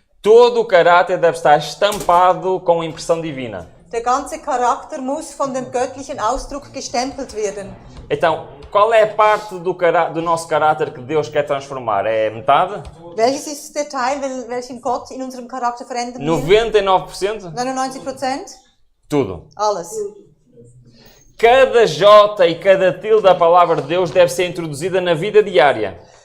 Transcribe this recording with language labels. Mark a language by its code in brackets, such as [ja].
[pt] Todo o caráter deve estar estampado com a impressão divina. [de] Der ganze Charakter muss von dem göttlichen Ausdruck gestempelt werden. [pt] Então, qual é a parte do nosso caráter que Deus quer transformar? É metade? [de] Welches ist der Teil, welchen Gott in unserem Charakter verändern will? 99%? 99%? [pt] Tudo. [de] Alles. [pt] Cada J e cada tilde da palavra de Deus deve ser introduzida na vida diária.